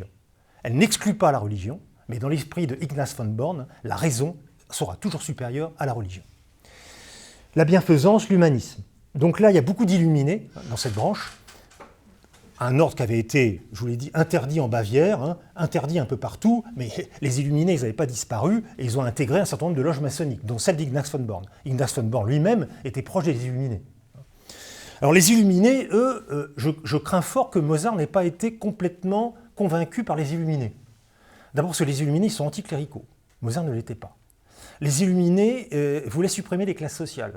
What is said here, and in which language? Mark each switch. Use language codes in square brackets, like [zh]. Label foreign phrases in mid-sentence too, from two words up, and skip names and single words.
[fr] Elle n'exclut pas la religion, mais dans l'esprit de Ignaz von Born, la raison sera toujours supérieure à la religion. La bienfaisance, l'humanisme. Donc là, il y a beaucoup d'illuminés dans cette branche. Un ordre qui avait été, je vous l'ai dit, interdit en Bavière, interdit un peu partout, mais les illuminés, ils n'avaient pas disparu, et ils ont intégré un certain nombre de loges maçonniques, dont celle d'Ignaz von Born. Ignaz von Born lui-même était proche des illuminés. Alors les illuminés, eux, je crains fort que Mozart n'ait pas été complètement convaincu par les illuminés. D'abord parce que les illuminés, ils sont anticléricaux. Mozart ne l'était pas. Les illuminés voulaient supprimer les classes sociales.